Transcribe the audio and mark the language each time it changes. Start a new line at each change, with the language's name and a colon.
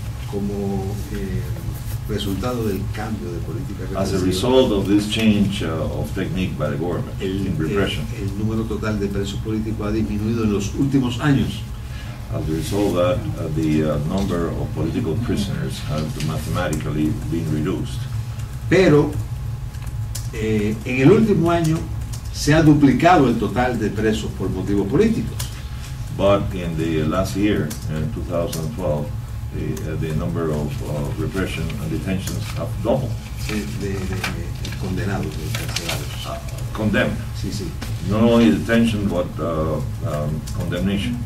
Spanish: Como resultado del cambio de política represiva.
English: As a result of this change of technique by the government in repression.
Spanish: El número total de presos políticos ha disminuido en los últimos años.
English: As a result of that, the number of political prisoners has mathematically been reduced.
Spanish: Pero en el último año se ha duplicado el total de presos por motivos políticos.
English: But in the last year, in 2012, the number of repression and detentions have doubled.
Spanish: de condenados, de encarcelados.
English: Condemned.
Spanish: Sí, sí.
English: Not only detention, but condemnation.